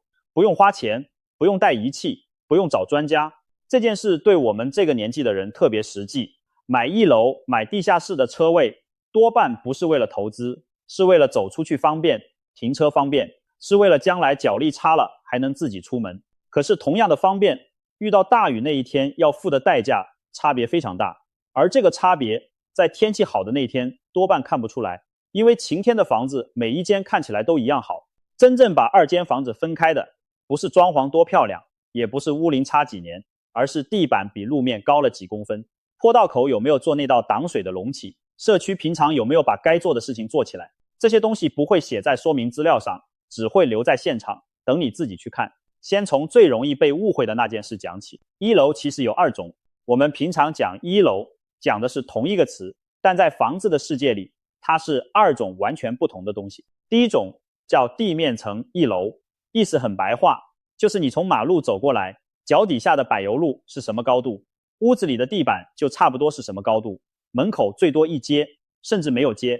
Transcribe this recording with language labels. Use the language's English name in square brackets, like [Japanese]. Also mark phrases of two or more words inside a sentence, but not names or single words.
[Chinese] 不用花錢，不用帶儀器，不用找專家。這件事對我們這個年紀的人特別實際。買一樓、買地下室的車位，多半不是為了投資，是為了走出去方便，停車方便，是為了將來腳力差了還能自己出門。可是同樣的方便，遇到大雨那一天要付的代價差別非常大，而這個差別在天氣好的那天多半看不出來，因為晴天的房子每一間看起來都一樣好。真正把2間房子分開的，不是裝潢多漂亮，也不是屋齡差幾年，而是地板比路面高了幾公分，坡道口有沒有做那道擋水的隆起，社區平常有沒有把該做的事情做起來。這些東西不會寫在說明資料上，只會留在現场，等你自己去看。先從最容易被誤會的那件事講起。一樓其實有2種，我們平常講一樓講的是同一個詞，但在房子的世界裡，它是2種完全不同的東西。第一種叫地面層一樓，意思很白話，就是你從馬路走過來，腳底下的柏油路是什麼高度，屋子裡的地板就差不多是什麼高度，門口最多1階，甚至沒有階。